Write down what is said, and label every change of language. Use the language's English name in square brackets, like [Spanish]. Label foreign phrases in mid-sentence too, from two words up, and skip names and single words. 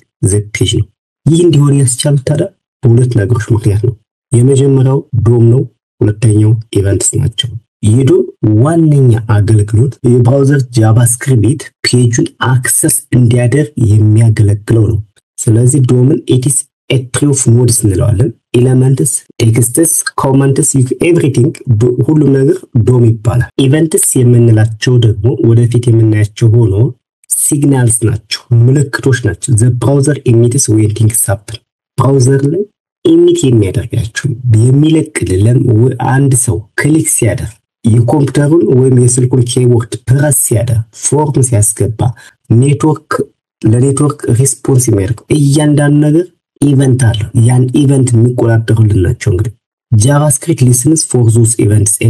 [English] the page [Amharic] ነው። ይህ እንዲሆን ያስቻሉት ታዲያ በሁለት ነገሮች ምክንያት ነው። የመጀመሪያው ዶም ነው፣ ሁለተኛው ኢቨንትስ ናቸው። የዶም ዋነኛ አገልግሎት የብራውዘር ጃቫስክሪፕት ፔጁን አክሰስ እንዲያደርግ የሚያገለግለው ነው። ስለዚህ ዶምን [English] it's a tree of [Amharic] nodes እንለዋለን። [English] elements, texts, comments everything [Amharic] ሁሉም ነገር ዶም ይባላል። ኢቨንትስ የምንላቸው ደግሞ ወደፊት የምናያቸው ሆኖ ሲግናልስ ናቸው፣ ምልክቶች ናቸው። [English] the browser emits when things happen [Amharic] ብራውዘር ላይ ኢሚት የሚያደርጋቸው የሚለቅልን አንድ ሰው ክሊክ ሲያደርግ የኮምፒውተሩን ወይም የስልኩን ኪቦርድ ፕረስ ሲያደርግ ፎርም ሲያስገባ ለኔትወርክ ሪስፖንስ የሚያደርግ እያንዳንዱ ነገር ኢቨንት አለው። ያን ኢቨንት የሚቆጣጠሩልን ናቸው። እንግዲህ [English] JavaScript listens for those events and